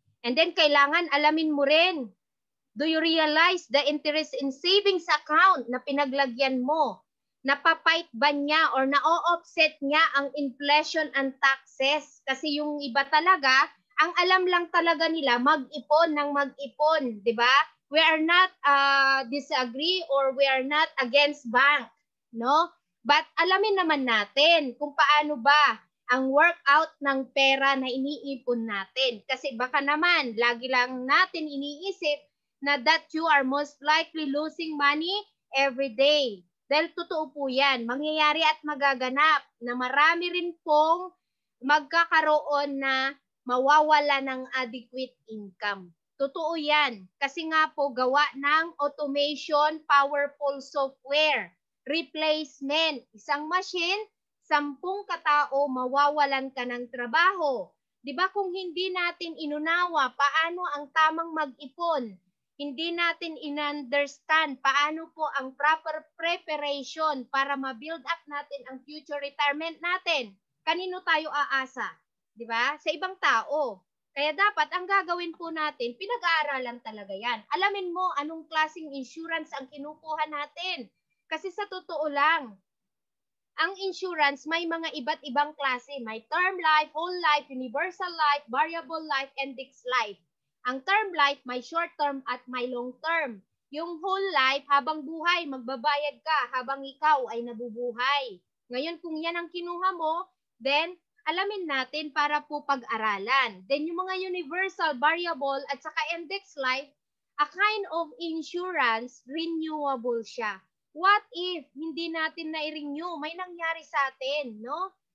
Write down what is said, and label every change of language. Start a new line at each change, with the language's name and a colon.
English: And then
Filipino: kailangan alamin mo rin,
English: do you realize the interest in savings account
Filipino: na pinaglagyan mo? Napapait ba niya or na-offset niya ang inflation and taxes? Kasi yung iba talaga, ang alam lang talaga nila mag-ipon ng mag-ipon, di ba?
English: We are not disagree or we are not against bank, no?
Filipino: But alamin naman natin kung paano ba ang workout ng pera na iniipon natin. Kasi baka naman, lagi lang natin iniisip na
English: that you are most likely losing money every day.
Filipino: Dahil totoo po yan, mangyayari at magaganap na marami rin pong magkakaroon na mawawala ng adequate income. Totoo yan. Kasi nga po gawa ng automation, powerful software, replacement. Isang machine, 10 katao, mawawalan ka ng trabaho. Diba kung hindi natin inunawa paano ang tamang mag-ipon, hindi natin in-understand paano po ang proper preparation para ma-build up natin ang future retirement natin. Kanino tayo aasa? Di ba? Sa ibang tao. Kaya dapat ang gagawin po natin, pinag-aaralan talaga yan. Alamin mo anong klaseng insurance ang kinukuha natin. Kasi sa totoo lang, ang insurance may mga iba't ibang klase. May term life, whole life, universal life, variable life, index life. Ang term life, may short term at may long term. Yung whole life, habang buhay, magbabayad ka habang ikaw ay nabubuhay. Ngayon, kung yan ang kinuha mo, then alamin natin para po pag-aralan. Then yung mga universal, variable, at saka index life,
English: a kind of insurance,
Filipino: renewable siya.
English: What if
Filipino: hindi natin na-renew? May nangyari sa atin, no?